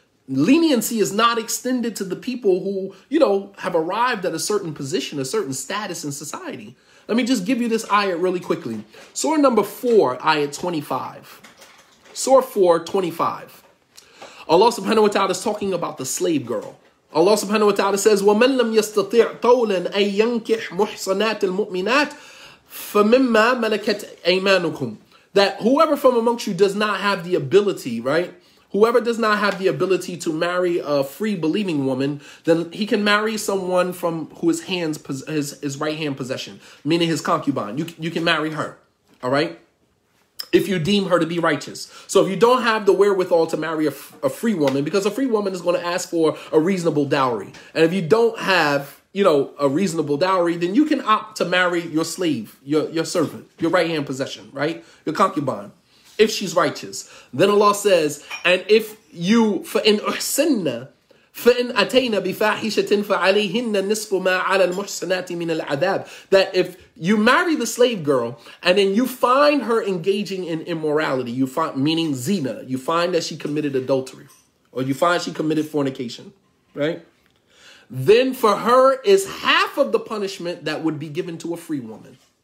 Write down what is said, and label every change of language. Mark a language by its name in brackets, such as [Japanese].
[English] Leniency is not extended to the people who, have arrived at a certain position, a certain status in society. Let me just give you this ayat really quickly. Surah number 4, ayat 25. Surah 4, 25. Allah subhanahu wa ta'ala is talking about the slave girl. Allah subhanahu wa ta'ala says, [Arabic] وَمَنْ لَمْ يَسْتَطِعْ طَوْلًا أَن يَنْكِحْ مُحْصَنَاتِ الْمُؤْمِنَاتِ فَمِمَّا مَلَكَتْ أَيْمَانُكُمْ. [English] That whoever from amongst you does not have the ability, right? Whoever does not have the ability to marry a free believing woman, then he can marry someone from who his right hand possession, meaning his concubine. You can marry her, all right? If you deem her to be righteous. So if you don't have the wherewithal to marry a free woman, because a free woman is going to ask for a reasonable dowry. And if you don't have, a reasonable dowry, then you can opt to marry your slave, your servant, your right hand possession, right? Your concubine. if she's righteous. Then Allah says, and if you, [Arabic] فَإِنْ أُحْسِنَّ فَإِنْ أَتَيْنَ بِفَاحِشَةٍ فَعَلَيْهِنَّ نِصْفُ مَا عَلَى الْمُحْسَنَاتِ مِنَ الْعَذَابِ. [English] That if you marry the slave girl and then you find her engaging in immorality, you find, meaning zina, you find that she committed adultery, or you find she committed fornication, right? Then for her is half of the punishment that would be given to a free woman.